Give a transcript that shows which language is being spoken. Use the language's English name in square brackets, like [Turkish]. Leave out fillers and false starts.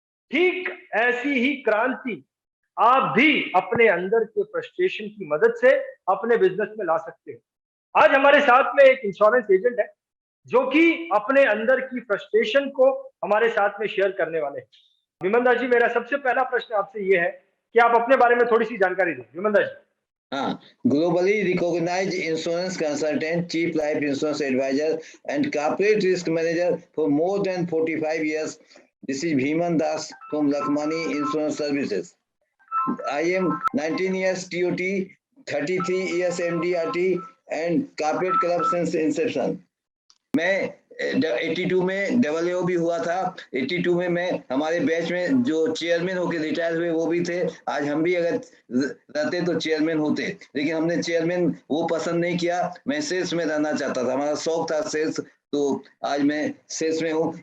[Hindi] ठीक ऐसी ही क्रांति आप भी अपने अंदर के फ्रस्ट्रेशन की मदद से अपने बिजनेस में ला सकते हो। आज हमारे साथ में एक इंश्योरेंस एजेंट है जो कि अपने अंदर की फ्रस्ट्रेशन को हमारे साथ में शेयर करने वाले हैं। विमंदा जी, मेरा सबसे पहला प्रश्न आपसे ये है कि आप अपने बारे में थोड़ी सी जानकारी दें। विमंदा जी। [English] हाँ, globally recognized insurance consultant, chief life insurance advisor, and corporate risk manager for more than 45 years. This is Bhiman Das from Lakmani Insurance Services. I am 19 years TOT, 33 years MDRT, and corporate club since inception. [Hindi] मैं 82 में double भी हुआ था। 82 में मैं हमारे batch में जो चेयरमैन होके रिटायर हुए वो भी थे। आज हम भी अगर रहते तो चेयरमैन होते, लेकिन हमने चेयरमैन वो पसंद नहीं किया। मैं सेल्स में रहना चाहता था, हमारा शौक था सेल्स, तो आज मैं सेल्स में हूँ।